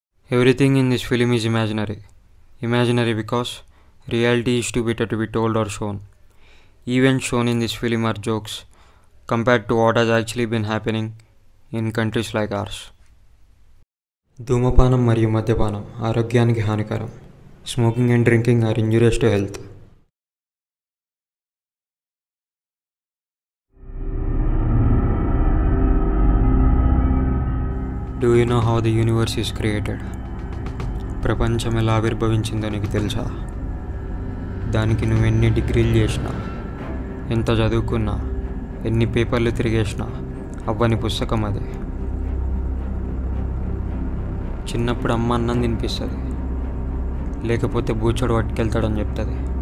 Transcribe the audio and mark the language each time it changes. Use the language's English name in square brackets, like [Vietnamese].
[English] Everything in this film is imaginary. Imaginary because reality is too bitter to be told or shown. Events shown in this film are jokes compared to what has actually been happening in countries like ours. [Telugu] ధూమపానం మరియు మద్యపానం ఆరోగ్యానికి హానికరం. [English] Smoking and drinking are injurious to health. Do you know how the universe is created? [Telugu] ప్రపంచం ఎలా ఆవిర్భవించిందో నీకు తెలుసా? దానికి నువ్వు ఎన్ని డిగ్రీలు చేసినా, ఎంత చదువుకున్నా, ఎన్ని పేపర్లు తిరిగేసినా అవ్వని పుస్తకం అది. చిన్నప్పుడు అమ్మ అన్నం తినిపిస్తుంది, లేకపోతే బూచోడు పట్టుకెళ్తాడని చెప్తుంది.